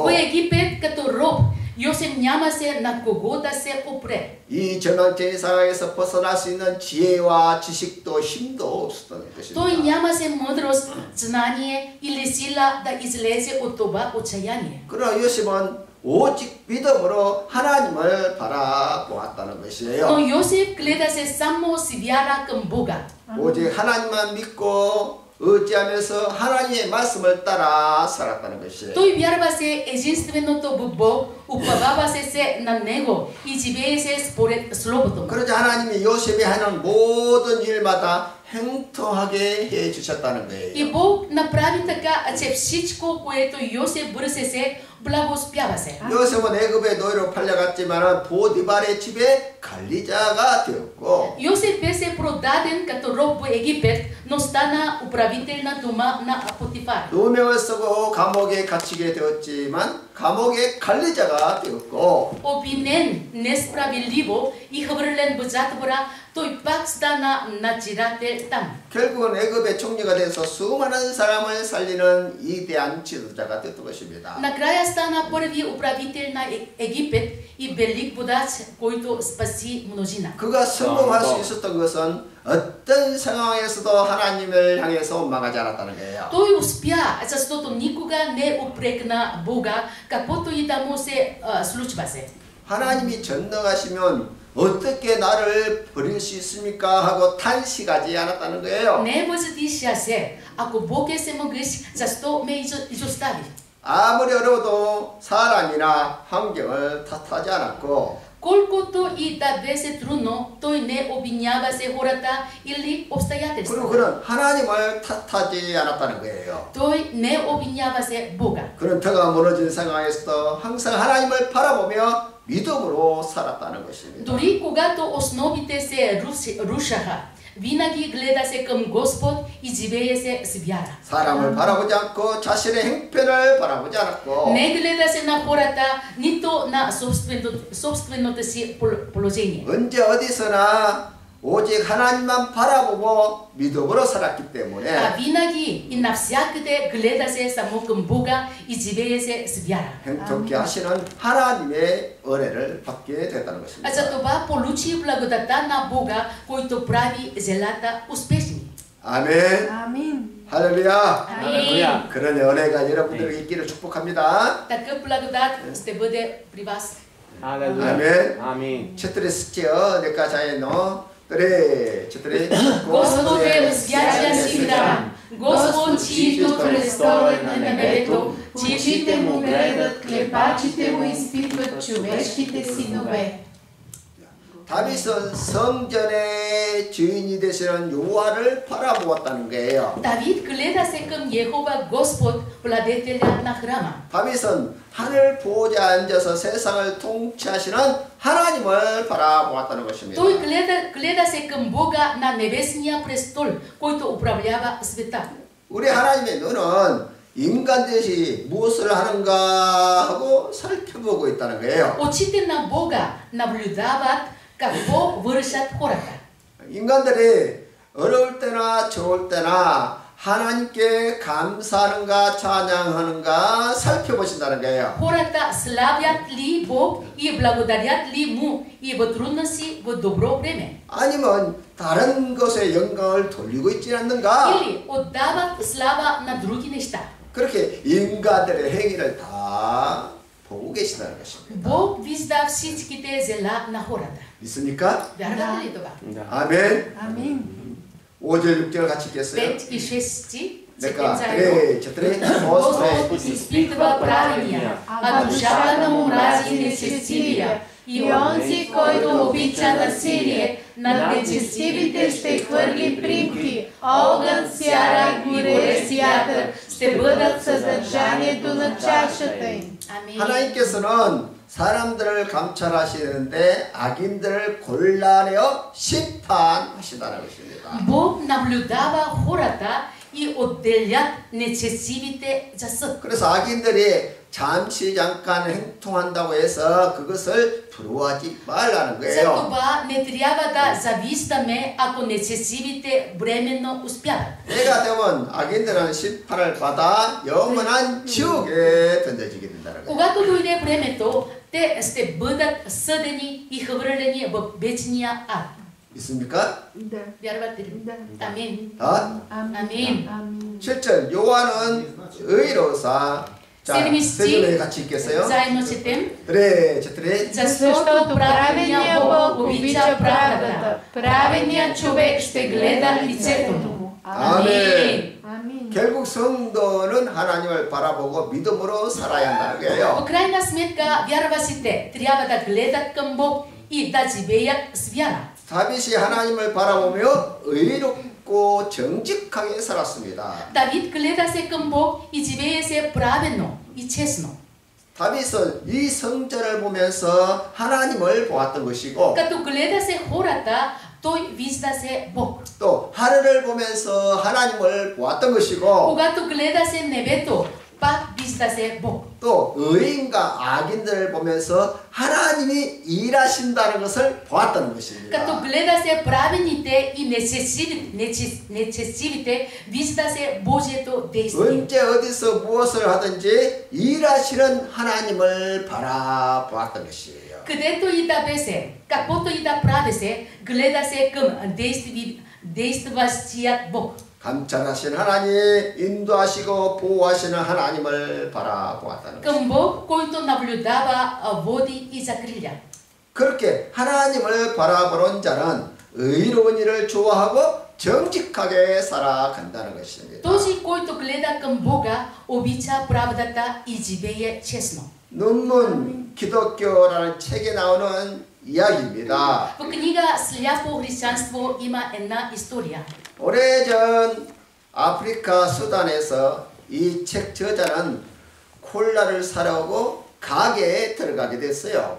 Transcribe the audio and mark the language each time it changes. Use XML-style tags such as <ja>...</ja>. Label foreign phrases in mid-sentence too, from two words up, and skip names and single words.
<bg>В Египет като роб Йосеф нямаше на кого да се опре.</bg> <ko>이 전환적인 상황에서 벗어날 수 있는 지혜와 지식도 힘도 없었던 것입니다.</ko> <bg>Той нямаше мъдрост, знание или сила да излезе от това отчаяние.</bg> <ko>그러나 요셉은 오직 믿음으로 하나님을 바라보았다는 것이에요.</ko> <bg>Но Йосеф гледаше само с вяра към Бога.</bg> <ko>오직 하나님만 믿고 의지하면서 하나님의 말씀을 따라 살았다는 것이에요.</ko> <bg>Той вярваше единственото в Бог, уповаваше се на Него и живееше според Словото му.</bg> <ko>그러자 하나님이 요셉이 하는 모든 일마다 행통하게 해 주셨다는 거예요.</ko> <bg>И Бог направи така, че всичко, което Йосеф вършеше, благоуспяваше.</bg> <ko>요셉은 애굽의 노예로 팔려갔지만 보디발의 집에 관리자가 되었고</ko> <bg>Йосеф беше продаден като роб в Египет, но стана управител на дома на Потифар.</bg> <ko>누명을 쓰고 감옥에 갇히게 되었지만 감옥의 관리자가 되었고</ko> <bg>Обвинен несправедливо и хвърлен в затвора, той пак стана надзирател там.</bg> <ko>결국은 애굽의 총리가 돼서 수많은 사람을 살리는 위대한 지도자가 됐던 것입니다.</ko> <bg>Накрая стана първи управител на Египет и велик водач, който спаси множина.</bg> <ko>그가 성공할 수 있었던 것은 어떤 상황에서도 하나님을 향해서 원망하지 않았다는 거예요.</ko> <bg>Той успя, защото никога не упрекна Бога, каквото и да му се случваше.</bg> <ko>하나님이 전능하시면 어떻게 나를 버릴 수 있습니까? 하고 탄식하지 않았다는 거예요.</ko> <bg>Не въздишаше, ако Бог е всемогъщ, защо ме изостави?</bg> <ko>아무리 어려워도 사람이나 환경을 탓하지 않았고</ko> <bg>Колкото и да беше трудно, той не обвиняваше хората или</bg> <ko>그리고</ko> <bg>обстоятелства.</bg> <ko>그는 하나님을 탓하지 않았다는 거예요.</ko> <bg>Той не обвиняваше Бога.</bg> <ko>그는 터가 무너진 상황에서도 항상 하나님을 바라보며 믿음으로 살았다는 것입니다.</ko> <bg>Дори когато основите се рушаха, винаги гледаше към Господ и живееше с вяра.</bg> <ko>사람을 바라보지 않고 자신의 형편을 바라보지 않았고</ko> <bg>Не гледаше на хората, нито на собственото си положение.</bg> <ko>언제 어디서나 오직 하나님만 바라보고 믿음으로 살았기</ko> <bg>А</bg> <ko>때문에</ko> <bg>винаги и навсякъде гледаше само към Бога и живееше с вяра.</bg> <ko>행복케 하시는 하나님의 은혜를 받게 됐다는</ko> <bg>А</bg> <ko>것입니다.</ko> <bg>за това получи благодата на Бога, който прави зелата успешни.</bg> <ko>아멘.</ko> <bg>Амин.</bg> <ko>할렐루야.</ko> <bg>Амин.</bg> <ko>그런 은혜가 여러분들에게 있기를 축복합니다.</ko> <bg>Такъв благодат ще бъде при вас. Aleluia.</bg> <ko>아멘.</ko> <bg>Amin. четири нека заедно. 그래, четири. Господи, святия си храм, Господ, чието престол е на небето, Очите му гледат, клепачите му изпитват човешките синове.</bg> <ko>다윗은 성전의 주인이 되시는 여호와를 바라보았다는 거예요.</ko> <bg>Давид гледаше към Йехова Господ, владетеля на храма.</bg> <ko>다윗은 하늘 보호자에 앉아서 세상을 통치하시는 하나님을 바라보았다는 것입니다.</ko> <bg>Той гледаше към Бога на небесния престол, който управлява света.</bg> <ko>우리 하나님의 눈은 인간들이 무엇을 하는가 하고 살펴보고 있다는 거예요.</ko> <bg>Очите на Бога наблюдават какво вършат хората.</bg> <ko>인간들이 어려울 때나 좋을 때나 하나님께 감사하는가 찬양하는가 살펴보신다는 거예요.</ko> <bg>Хората славят ли Бог и благодарят ли му и в трудности, в добро време?</bg> <ko>아니면 다른 것에 영광을 돌리고 있지 않는가?</ko> <bg>Или отдават слава на други неща?</bg> <ko>그렇게 인간들의 행위를 다 보고 계시다는 것입니다.</ko> <bg>Бог вижда всичките зела на хората.</bg> <ko>믿습니까?</ko> <bg>Вярвате ли това?</bg> <ko>아멘.</ko> <bg>Амин.</bg> <ko>5절 6절 같이 읽겠어요.</ko> <bg>5 и 6</bg> <ko>내가</ko> <bg>четем заедно. четири Господ изпитва праведния, а душата му мрази нечестивия. И онзи, който обича насилие, над нечестивите ще хвърли примки, огън, сяра и горе с вятър ще бъдат съдържанието на чашата им. Амин.</bg> <ko>하나님께서는 사람들을 감찰하시는데 악인들을 골라내어 심판하시다는 것입니다.</ko> <bg>Бог наблюдава хората и отделят нечестивите за съд.</bg> <ko>그래서 악인들이 잠시 잠깐 행통한다고 해서 그것을 부러워하지 말라는</ko> <bg>За</bg> <ko>거예요.</ko> <bg>това не трябва да завиждаме, ако нечестивите временно успяват.</bg> <ko>때가 되면 악인들은 심판을 받아 영원한 지옥에 던져지게 된다는 거예요.</ko> <bg>Когато дойде времето, те ще бъдат съдени и хвърлени в вечния ад.</bg> <ko>있습니까?</ko> <bg>Да. Вярвате ли? Да. Амин.</bg> <ko>다? 아멘.</ko> <bg>Амин.</bg> <ko>7절 요한은 의로사. 자,</ko> <bg>седми</bg> <ko>세 줄에</ko> <bg>стих,</bg> <ko>같이 읽겠어요.</ko> <bg>заедно четем. 그래, четири. Защото праведният Бог обича правдата, праведният човек ще гледа лицето му.</bg> <ko>아멘.</ko> <bg>Амин.</bg> <ko>결국 성도는 하나님을 바라보고 믿음으로 살아야 한다는</ko> <bg>В</bg> <ko>거예요.</ko> <bg>крайна сметка, вярващите трябва да гледат към Бог и да живеят с вяра.</bg> <ko>다윗이 하나님을 바라보며 의롭고 정직하게 살았습니다.</ko> <bg>Давид гледаше към Бог и живееше праведно и честно.</bg> <ko>다윗은 이 성전을 보면서 하나님을 보았던 것이고</ko> <bg>Като гледаше хората, той виждаше Бог.</bg> <ko>또 하늘을 보면서 하나님을 보았던 것이고</ko> <bg>Когато гледаше небето, пак виждаше Бог.</bg> <ko>또 의인과 악인들을 보면서 하나님이 일하신다는 것을 보았다는 것입니다.</ko> <bg>Като гледаше праведните и нечестивите, виждаше Божието действие.</bg> <ko>언제 어디서 무엇을 하든지 일하시는 하나님을 바라보았던 것이에요.</ko> <bg>Където и да беше, каквото и да правеше, гледаше към действащият Бог.</bg> <ko>감찰하신 하나님, 인도하시고 보호하시는 하나님을 바라보았다는 것입니다.</ko> <bg>Към Бог, който наблюдава, води и закриля.</bg> <ko>그렇게 하나님을 바라보는 자는 의로운 일을 좋아하고 정직하게 살아간다는 것입니다.</ko> <bg>Този, който гледа към Бога, обича правдата и живее честно.</bg> <ko>논문 기독교라는 책에 나오는 이야기입니다.</ko> <bg>В книга Сляпо християнство има една история.</bg> <ko>오래전 아프리카 수단에서 이 책 저자는 콜라를 사려고 가게에 들어가게 됐어요.</ko>